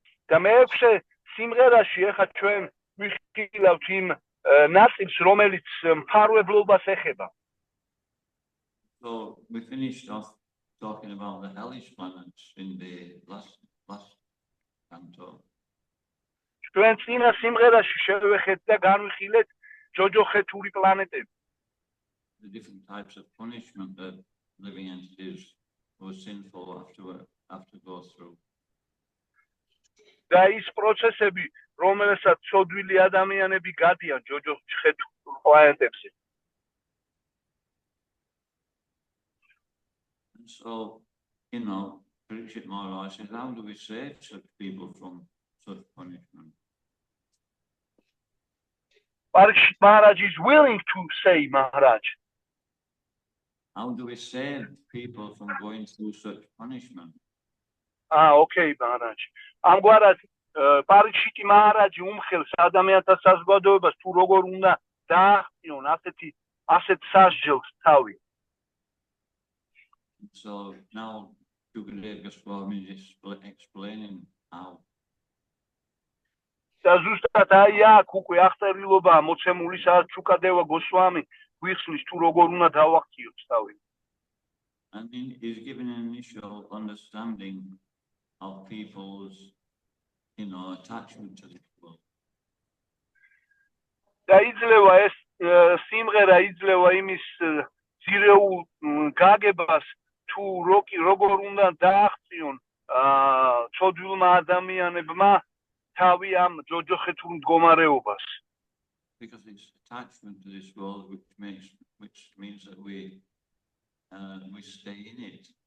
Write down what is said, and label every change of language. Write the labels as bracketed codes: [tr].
[ka] და მეექვსე სიმღერაში ახლა ჩვენ ვიხილავთ იმ ნაწილს, რომელიც მფარველობას ეხება. [en] So we finished off talking about the hellish planets in the last canto. [ka] ჩვენ წინა სიმღერაში შევეხეთ და განვიხილეთ ჯოჯოხეთური პლანეტები. [en] The different types of punishment that living entities who are sinful have to go through. [ka] და ის პროცესები, რომელსაც ცოდვილი ადამიანები გადიან ჯოჯოხეთურ პლანეტებზე. [en] And so, Parikshit Maharaj says, how do we save such people from such punishment? Parikshit Maharaj is willing to say, Maharaj. How do we save people from going through such punishment? Okay, Maharaj. [ka] ამგვარად პარიქშიტი მაჰარაჯი უმხელს ადამიანთა საზოგადოებას თუ როგორ უნდა დაახტიონ ასეთ სასჯელს თავი. [en] So now Shukadeva Goswami is explaining how. [ka] და ზუსტად აი აქ უკვე აღწერილობაა მოცემული, სადაც შუკადევა გოსვამი გვიხსნის თუ როგორ უნდა დავახტიოთ თავი. [en] And he's given an initial understanding of people's, attachment to this world. [ka] და იძლევა ეს სიმღერა იძლევა იმის ძირეულ გაგებას თუ როგორ უნდა დაახტიონ ცოდვილმა ადამიანებმა თავი ამ ჯოჯოხეთურ მდგომარეობას. [en] Because it's attachment to this world which means that we stay in it.